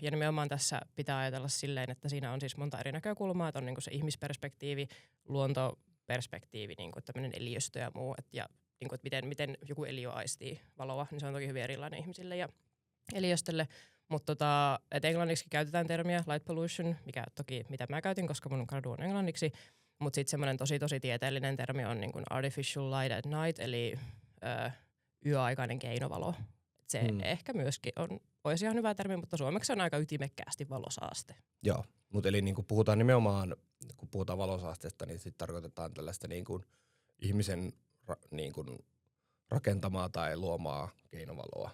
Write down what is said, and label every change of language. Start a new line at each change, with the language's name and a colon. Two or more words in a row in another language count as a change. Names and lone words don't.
Finnish: Ja nimenomaan tässä pitää ajatella silleen, että siinä on siis monta eri näkökulmaa, että on niin kuin se ihmisperspektiivi, luontoperspektiivi, niin kuin tämmöinen eliöstö ja muu, ja niin kuin, että miten joku eliö aistii valoa, niin se on toki hyvin erilainen ihmisille ja eliöstölle. Mutta englanniksi käytetään termiä
English: light pollution,
Finnish: mikä toki mitä mä käytin, koska mun gradu on englanniksi. Mutta sitten semmoinen tosi tieteellinen termi on niin kuin
English: artificial light at night,
Finnish: eli yöaikainen keinovalo. Se ehkä myöskin olisi ihan hyvä termi, mutta suomeksi on aika ytimekkäästi valosaaste. Joo, mutta eli niin kuin puhutaan nimenomaan, kun puhutaan valosaasteesta, niin sitten tarkoitetaan tällaista niin kuin ihmisen niin kuin rakentamaa tai luomaa keinovaloa.